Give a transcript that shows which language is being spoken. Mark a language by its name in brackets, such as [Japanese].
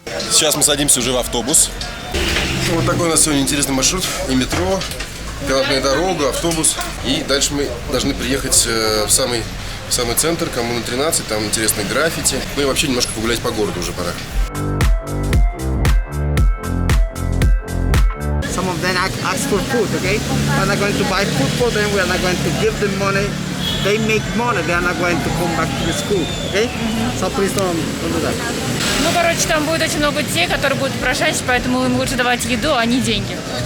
[Russian] Сейчас мы садимся уже в автобус. Вот такой у нас сегодня интересный маршрут. И метро, канатная дорога, автобус. И дальше мы должны приехать в самый центр, Коммуна 13. Там интересные граффити. Ну и вообще немножко погулять по городу уже пора. [English] Some of them ask for food, okay? We're not going to buy food for them. We are not going to give them money. They make money. They are not going to come back to the school, okay? So please don't do that. [Russian] Ну, короче, там будет очень много детей, которые будут прошать, поэтому им лучше давать еду, а не деньги.